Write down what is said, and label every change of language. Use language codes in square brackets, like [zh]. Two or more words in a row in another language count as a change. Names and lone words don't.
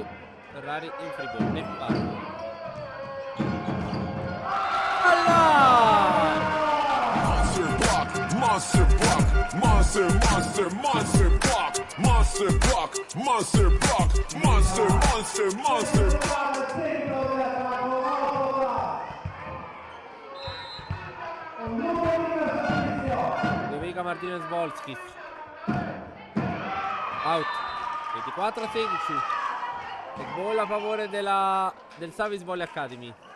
[it] Ferrari in free Neffatti. [en] Monster block, monster, monster, monster block, monster block, monster block, monster, monster, monster. [it] Domenica Martinez Volskis. Out. 24 a 16. E gol a favore del Savis Volley Academy.